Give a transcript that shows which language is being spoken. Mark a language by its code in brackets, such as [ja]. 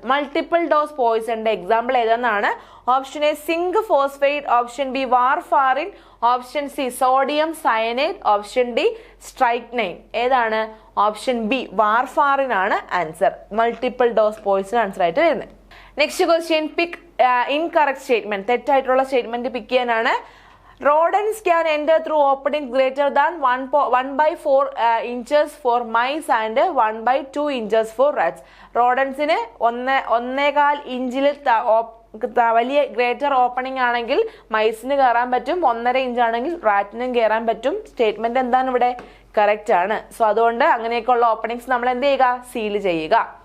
[ml] Multiple dose പോയിസണിന്റെ example ഏതെന്നാണ്? Option A zinc phosphate, option B warfarin, option C sodium cyanide, option D സ്ട്രൈക്നൈൻ. ഏതാണ്? Option B warfarin ആണ് answer. Multiple dose Poisson answer ആയിട്ട് വരുന്നത്. [en] Next question, pick incorrect statement. [ml] തെറ്റായിട്ടുള്ള statement പിക്ക് ചെയ്യാനാണ്. [en] Rodents can enter through openings greater than 1/4 inches for mice and 1/2 inches for rats. [ml] റോഡൻസിന് 1.25 ഇഞ്ചിൽ വലിയ greater opening ആണെങ്കിൽ മൈസിന് കയറാൻ പറ്റും, 1.5 ഇഞ്ച് ആണെങ്കിൽ റാറ്റിനും കയറാൻ പറ്റും. സ്റ്റേറ്റ്മെന്റ് എന്താണ് ഇവിടെ? കറക്റ്റ് ആണ്. സോ അതുകൊണ്ട് അങ്ങനെയൊക്കെയുള്ള ഓപ്പണിങ്സ് നമ്മൾ എന്ത് ചെയ്യുക? സീൽ ചെയ്യുക.